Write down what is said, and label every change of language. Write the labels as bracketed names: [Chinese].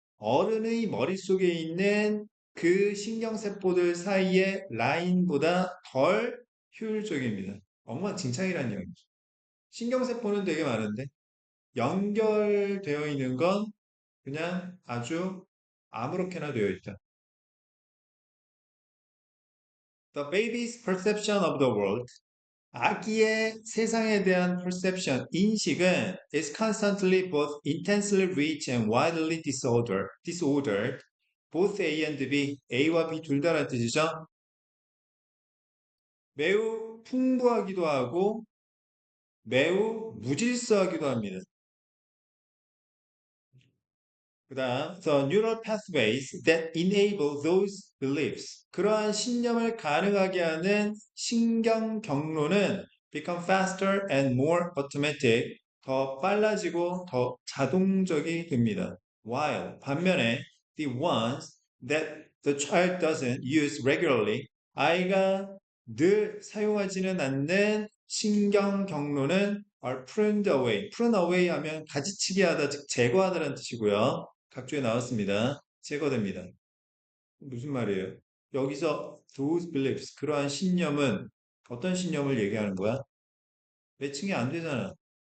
[Korean] 어른의 머릿속에 있는 그 신경세포들 사이의 라인보다 덜 효율적입니다. 엉망진창이라는 얘기죠. 신경세포는 되게 많은데 연결되어 있는 건 그냥 아주 아무렇게나 되어 있다. [English] The baby's perception of the world. [Korean] 아기의 세상에 대한 [English] perception, [Korean] 인식은 [English] is constantly both intensely rich and widely disordered. Both A and B, [Korean] A와 B 둘 다란 뜻이죠. 매우 풍부하기도 하고 매우 무질서하기도 합니다. 그다음, [English] the neural pathways that enable those beliefs. [Korean] 그러한 신념을 가능하게 하는 신경 경로는 [English] become faster and more automatic. [Korean] 더 빨라지고 더 자동적이 됩니다. [English] While [Korean] 반면에 [English] the ones that the child doesn't use regularly, [Korean] 아이가 늘 사용하지는 않는 신경 경로는 [English] are pruned away. [Korean] prune away 하면 가지치기 하다, 즉 제거하다라는 뜻이고요. 각주에 나왔습니다. 제거됩니다. 무슨 말이에요? 여기서 those beliefs, 그러한 신념은 어떤 신념을 얘기하는 거야? 매칭이 안 되잖아.